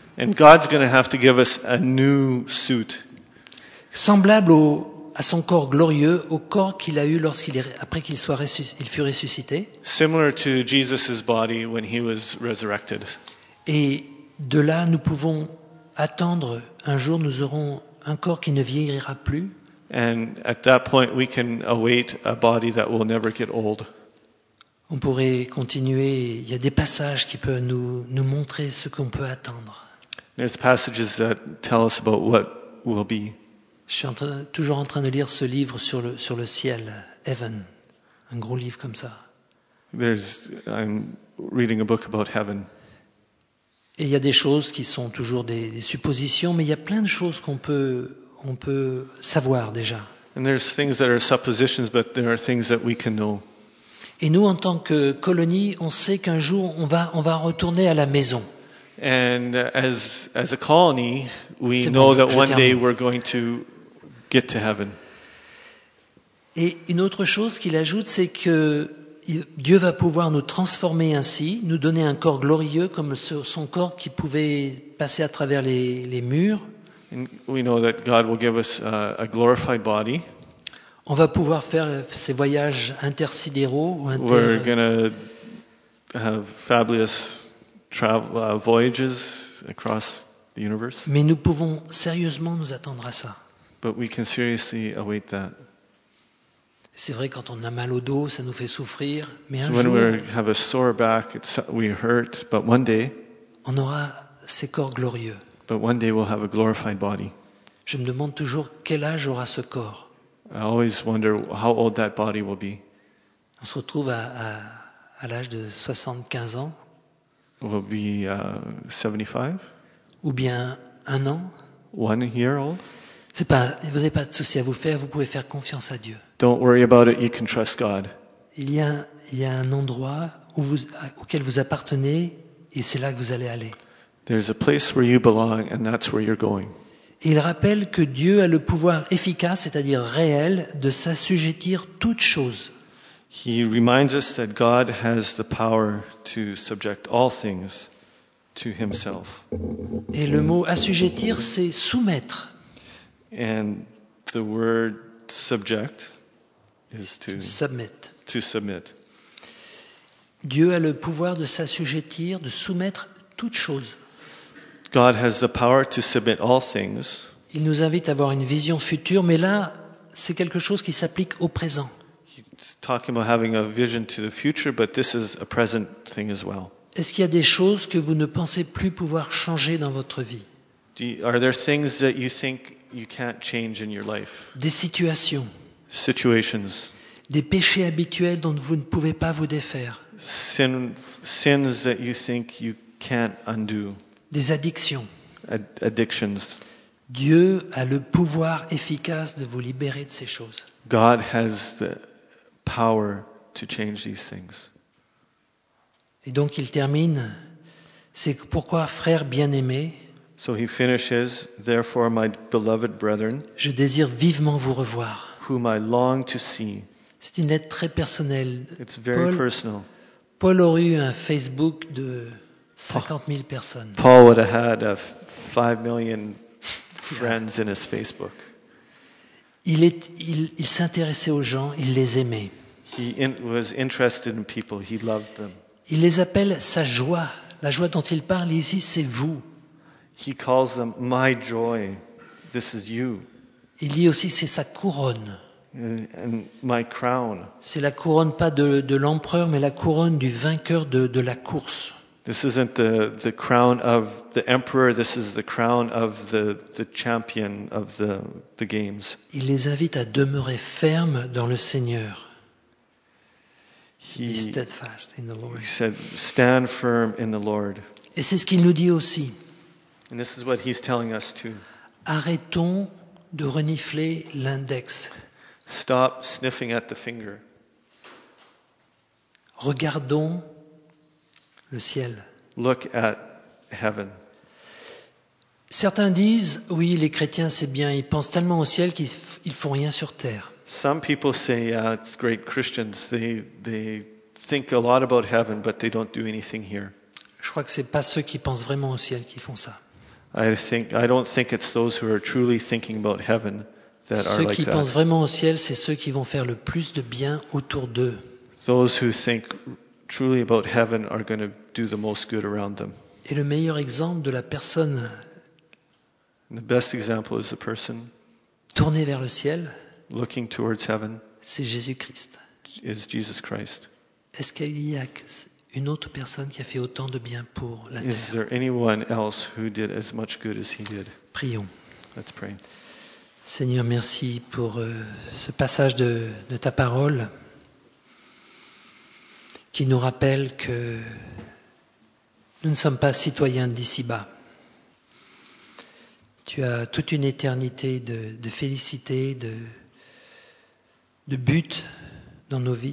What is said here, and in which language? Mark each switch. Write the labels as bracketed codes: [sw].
[en] And God's going to have to give us a new suit. [fr] Semblable à son corps glorieux, au corps qu'il a eu après qu'il fut ressuscité. [en] Similar to Jesus's body when he was resurrected. [fr] Et de là, nous pouvons attendre un jour, nous aurons un corps qui ne vieillira plus. [en] And at that point, we can await a body that will never get old. [fr] On pourrait continuer. Il y a des passages qui peuvent nous montrer ce qu'on peut attendre. [en] There's passages that tell us about what will be. [fr] Je suis toujours en train de lire ce livre sur le ciel, Heaven, un gros livre comme ça. [en] I'm reading a book about heaven. [fr] Et il y a des choses qui sont toujours des suppositions, mais il y a plein de choses qu'on peut savoir déjà. [en] And there's things that are suppositions, but there are things that we can know. [fr] Et nous, en tant que colonie, on sait qu'un jour on va retourner à la maison. [en] And as a colony, we know that one day we're going to get to heaven. [fr] Et une autre chose qu'il ajoute, c'est que Dieu va pouvoir nous transformer ainsi, nous donner un corps glorieux comme son corps qui pouvait passer à travers les murs. [en] And we know that God will give us a glorified body. [fr] On va pouvoir faire ces voyages intersidéraux ou inter. [en] We're going to have fabulous voyages across the universe. [fr] Mais nous pouvons sérieusement nous attendre à ça. [en] But we can seriously await that. [fr] C'est vrai, quand on a mal au dos, ça nous fait souffrir. Mais un [en] so [fr] jour, [en] when we have a sore back, we hurt. But one day, [fr] on aura ces corps glorieux. [en] But one day we'll have a glorified body. [fr] Je me demande toujours quel âge aura ce corps. [en] I always wonder how old that body will be. [fr] On se retrouve à l'âge de 75 ans. [en] We'll be 75. [fr] Ou bien un an. [en] One year old. [fr] C'est pas, vous n'avez pas de souci à vous faire. Vous pouvez faire confiance à Dieu. [en] Don't worry about it. You can trust God. [fr] Il y a un endroit auquel vous appartenez, et c'est là que vous allez aller. [en] There's a place where you belong, and that's where you're going. [fr] Et il rappelle que Dieu a le pouvoir efficace, c'est-à-dire réel, de s'assujettir toutes choses. [en] He reminds us that God has the power to subject all things to himself. [fr] Et le mot assujettir, c'est soumettre. [en] And the word subject is to submit. [fr] Dieu a le pouvoir de s'assujettir, de soumettre toutes choses. [en] God has the power to submit all things. [fr] Il nous invite à avoir une vision future, mais là, c'est quelque chose qui s'applique au présent. [en] He's talking about having a vision to the future, but this is a present thing as well. [fr] Est-ce qu'il y a des choses que vous ne pensez plus pouvoir changer dans votre vie? [en] Are there things that you think you can't change in your life? [fr] Des situations. [en] Situations. [fr] Des péchés habituels dont vous ne pouvez pas vous défaire. [en] Sins that you think you can't undo. [fr] Des addictions. [en] Addictions. [fr] Dieu a le pouvoir efficace de vous libérer de ces choses. [en] God has the power to change these things. [fr] Et donc il termine, c'est pourquoi frères bien-aimés, [en] so he finishes, therefore my beloved brethren, [fr] je désire vivement vous revoir. [en] Whom I long to see. [fr] C'est une lettre très personnelle. [en] It's very personal. [fr] Paul aurait eu un Facebook de 50 000 personnes. [en] Paul would have had a 5 million friends in his Facebook. [fr] Il s'intéressait aux gens, il les aimait. [en] He was interested in people, he loved them. [fr] Il les appelle sa joie. La joie dont il parle ici, c'est vous. [en] He calls them my joy. This is you. [fr] Il dit aussi c'est sa couronne. [en] And my crown. [fr] C'est la couronne pas de l'empereur mais la couronne du vainqueur de la course. [en] This isn't the crown of the emperor, this is the crown of the champion of the games. [fr] Il les invite à demeurer fermes dans le Seigneur. [en] Be steadfast in the Lord. He said, stand firm in the Lord. [fr] Et c'est ce qu'il nous dit aussi. [en] And this is what he's telling us too. [fr] Arrêtons de renifler l'index. [en] Stop sniffing at the finger. [fr] Regardons le ciel. [en] Look at heaven. [fr] Certains disent, oui, les chrétiens, c'est bien, ils pensent tellement au ciel qu'ils font rien sur terre. [en] Some people say, yeah, it's great Christians, they think a lot about heaven, but they don't do anything here. [fr] Je crois que c'est pas ceux qui pensent vraiment au ciel qui font ça. [en] I don't think it's those who are truly thinking about heaven. [fr] Ceux qui pensent vraiment au ciel, c'est ceux qui vont faire le plus de bien autour d'eux. [en] Those who think truly about heaven are going to do the most good around them. [fr] Et le meilleur exemple de la personne. [en] The best example is the person. [fr] Tournée vers le ciel. [en] Looking towards heaven. [fr] C'est Jésus-Christ. [en] Is Jesus Christ. [fr] Est-ce qu'il y a une autre personne qui a fait autant de bien pour la terre? [en] Is there anyone else who did as much good as he did? [fr] Prions. [en] Let's pray. [fr] Seigneur, merci pour ce passage de ta parole qui nous rappelle que nous ne sommes pas citoyens d'ici-bas. Tu as toute une éternité de félicité, de but dans nos vies.